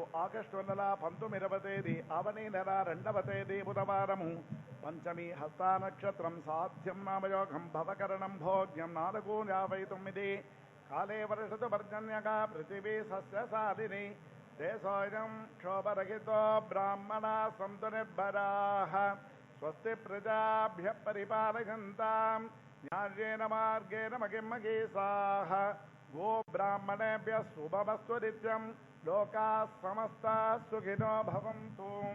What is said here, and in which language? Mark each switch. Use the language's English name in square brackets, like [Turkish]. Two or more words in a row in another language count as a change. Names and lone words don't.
[Telugu] ఆగస్టు నెల 19వ తేదీ ఆవని నెల 2వ తేదీ బుధవారము పంచమి [Sanskrit] హస్తా నక్షత్రం సాధ్యం నామయోగం భవకరణం భోగ్యం 4:59 కాలే వర్షతు పర్జన్యగా పృథివీ సస్యశాలిని దేశోయం క్షోభరహితో బ్రాహ్మణా సంతు నిర్భరాః స్వస్తి ప్రజాభ్య పరిపాలయంతాం న్యాయేన మార్గేణ మహిమహీసాః గో బ్రాహ్మణేభ్య శుభమస్తు నిత్యం లోకాః సమస్తాః సుఖినో భవంతు.